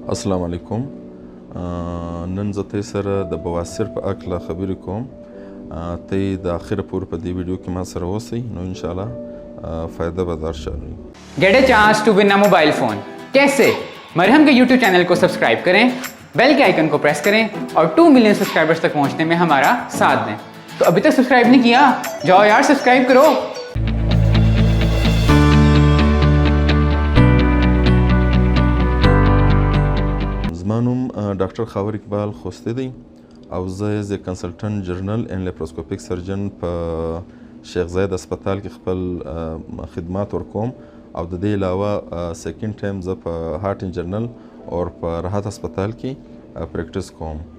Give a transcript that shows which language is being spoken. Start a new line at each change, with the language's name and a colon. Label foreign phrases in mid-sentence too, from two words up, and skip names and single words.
Arabic: السلام علیکم.
Pashto: نن زه تاسو سره د بواسیر په اړه خبرې کوم. ته د اخره پورې په دې ویډیو کې ما سره اوسئ نو
Arabic: ان شاء الله
Pashto: فائدہ به درشي.
English: Get a chance to win a mobile phone.
Urdu: कैसे? مرہم کے YouTube چینل کو سبسکرائب کریں، بیل کے آئیکن کو پریس کریں اور 2 ملین سبسکرائبرز تک پہنچنے میں ہمارا ساتھ دیں. تو ابھی تک سبسکرائب نہیں کیا? جاؤ یار سبسکرائب کرو.
Pashto: زما نوم ډاکټر خاور اقبال خوستی دی او زه
English: as consultant general and laparoscopic surgeon
Pashto: په شیخ زاید هسپتال کې خپل خدمات ورکوم او د دې علاوه
English: second time
Pashto: زه په هارټ ان جنرال او په راحت هسپتال کې پریکټس کوم.